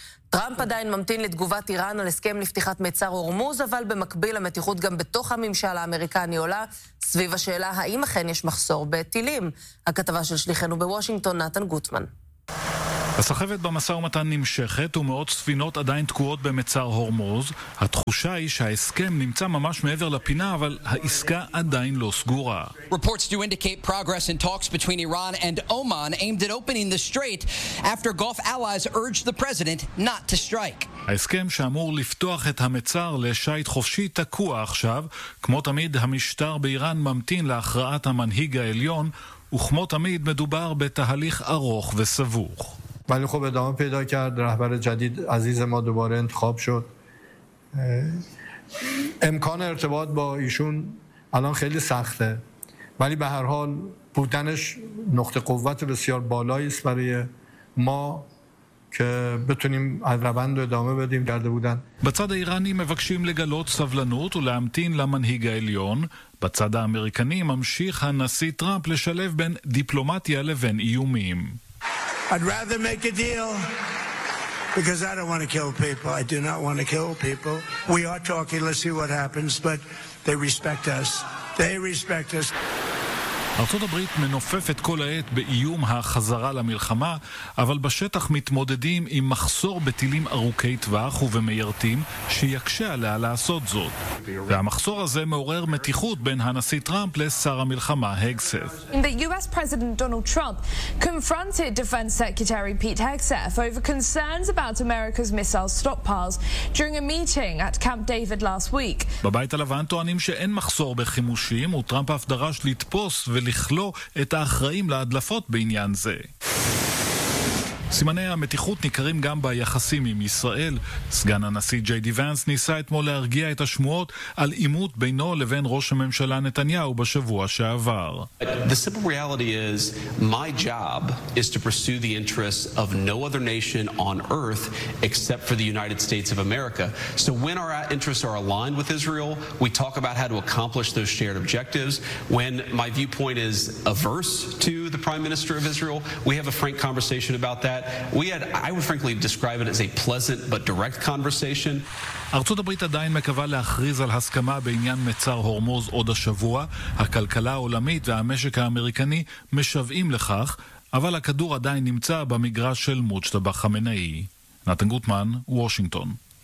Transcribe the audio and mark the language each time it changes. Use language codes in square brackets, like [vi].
[he] טראמפ עדיין ממתין לתגובת איראן על הסכם לפתיחת מצר הורמוז, אבל במקביל המתיחות גם בתוך הממשל האמריקני עולה סביב השאלה האם אכן יש מחסור בטילים. הכתבה של שליחנו בוושינגטון, נתן גוטמן. הסחבת במסע ומתן נמשכת ומאות ספינות עדיין תקועות במצר הורמוז. התחושה היא שההסכם נמצא ממש מעבר לפינה, אבל העסקה עדיין לא סגורה. [en] Reports do indicate progress in talks between Iran and Oman aimed at opening the strait after Gulf allies urged the president not to strike. [he] ההסכם שאמור לפתוח את המצר לשייט חופשי תקוע עכשיו. כמו תמיד, המשטר באיראן ממתין להכרעת המנהיג העליון, וכמו תמיד מדובר בתהליך ארוך וסבוך. [fa] ولی خب ادامه پیدا کرد رهبر جدید عزیز ما دوباره انتخاب شد امکان ارتباط با ایشون الان خیلی سخته ولی به هر حال بودنش نقطه قوت بسیار بالایی است برای ما که بتونیم از روند ادامه بدیم کرده بودن [he] בצד האיראני מבקשים לגלות סבלנות ולהמתין למנהיג העליון בצד האמריקני ממשיך הנשיא טראמפ לשלב בין דיפלומטיה לבין איומים [en] I'd rather make a deal because I don't want to kill people. I do not want to kill people. We are talking, let's see what happens, but they respect us. They respect us. [he] ארצות הברית מנופפת כל העת באיום החזרה למלחמה, אבל בשטח מתמודדים עם מחסור בטילים ארוכי טווח ובמיירטים שיקשה עליה לעשות זאת. והמחסור הזה מעורר מתיחות בין הנשיא טראמפ לשר המלחמה הגסף. [en] The US President Donald Trump confronted Defense Secretary Pete Hegseth over concerns about America's missile stockpiles during a meeting at Camp David last week. [he] בבית הלבן טוענים שאין מחסור בחימושים, וטראמפ אף דרש לתפוס ולכלוא את האחראים להדלפות בעניין זה. סימני המתיחות ניכרים גם ביחסים עם ישראל. סגן הנשיא ג'יי די ונס ניסה אתמול להרגיע את השמועות על אימות בינו לבין ראש הממשלה נתניהו בשבוע שעבר. [en] The simple reality is my job is to pursue the interests of no other nation on earth except for the United States of America. So when our interests are aligned with Israel, we talk about how to accomplish those shared objectives. When my viewpoint is averse to the prime minister of Israel, we have a frank conversation about that. I would frankly describe it as a pleasant but direct conversation. [he] ארצות הברית עדיין מקווה להכריז על הסכמה בעניין מצר הורמוז עוד השבוע. הכלכלה העולמית והמשק האמריקני משוועים לכך, אבל הכדור עדיין נמצא במגרש של מוג'תבא חמינאי. נתן גוטמן, וושינגטון.